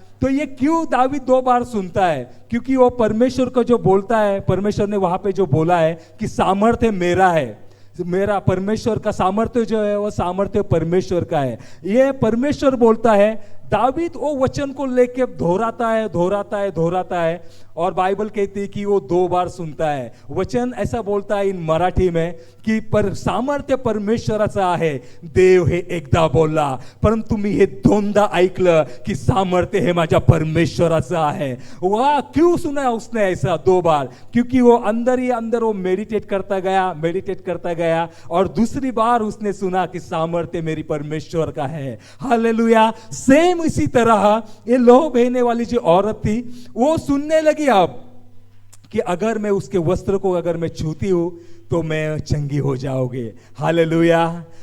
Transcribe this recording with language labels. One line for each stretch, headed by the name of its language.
Hindi: तो ये क्यों दाऊद 2 बार सुनता है? क्योंकि वो परमेश्वर को जो बोलता है, परमेश्वर ने वहां पे जो बोला है कि सामर्थ्य मेरा है, मेरा परमेश्वर का सामर्थ्य जो है वो सामर्थ्य परमेश्वर का है। ये परमेश्वर बोलता है, दावीद वो वचन को लेके दोहराता है और बाइबल कहती है कि वो 2 बार सुनता है। वचन ऐसा बोलता है इन मराठी में कि
Marathi: पर सामर्थ्य परमेश्वराचं आहे, देव हे एकदा बोलला परंतु मी हे 2दा ऐकलं की सामर्थ्य हे माझ्या परमेश्वराचं आहे।
Hindi: वाह, क्यों सुना उसने ऐसा 2 बार? क्योंकि वो अंदर ही अंदर वो मेडिटेट करता गया और दूसरी बार उसने सुना कि सामर्थ्य मेरी परमेश्वर का है। हालेलुया। सेम इसी तरह ये लहू बहने वाली जो औरत थी वो सुनने लगी अब कि अगर मैं उसके वस्त्र को अगर मैं छूती हूं तो मैं चंगी हो जाओगे। हालेलुया।